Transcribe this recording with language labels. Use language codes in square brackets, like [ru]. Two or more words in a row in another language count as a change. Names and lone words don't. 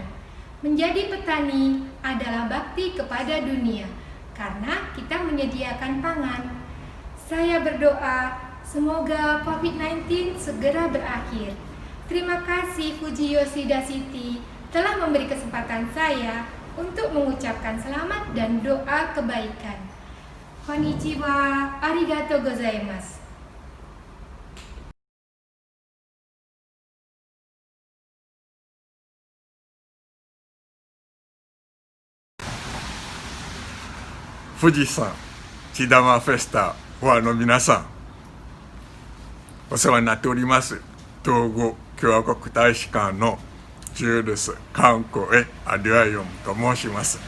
[id] Menjadi petani adalah bakti kepada dunia, karena kita menyediakan pangan. Saya berdoa semoga COVID-19 segera berakhir. Terima kasih Fuji Yoshida City telah memberi kesempatan saya untuk mengucapkan selamat dan doa kebaikan. [ja] こんにちは、ありがとうございます. FUJISAN 地玉フェスタファンの皆さん、お世話になっております東郷共和国大使館のジュールス観光へアリュアヨムと申します。